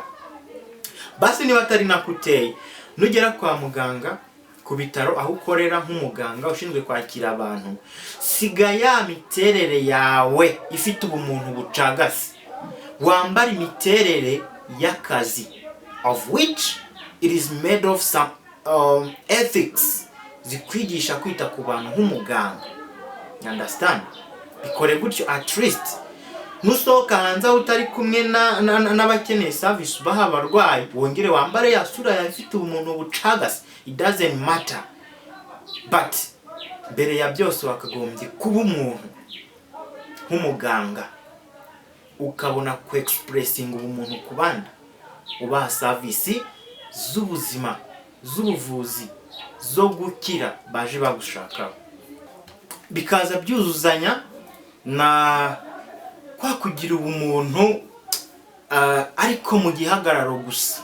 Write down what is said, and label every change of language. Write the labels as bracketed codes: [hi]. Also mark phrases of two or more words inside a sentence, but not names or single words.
[rw] Basi niba atari nakuteye, nugera kwa muganga, ku bitaro aho ukorera nk'umuganga ushinzwe kwakira abantu, siga ya miterere yawe ifite ubumuntu bucagase, wambara imiterere y'akazi, [en] of which it is made of some ethics [rw] zikwigisha kwita ku bantu nk'umuganga. [en] You understand? [rw] Bikore gutyo, [en] at least [rw] nusohoka hanze utari kumwe n'abakeneye service baha abarwayi, wongere wambare ya sura yafite umuntu bucagase. [en] It doesn't matter, [rw] but mbere ya byose wakagombye kuba umuntu nk'umuganga, ukabona ku expressing ubumuntu ku bandi, ubaha service z'ubuzima, z'ubuvuzi, zo gukira baje bagushaka, bikaza byuzuzanya na kwa kugira ubumuntu ariko mu gihagararo gusa.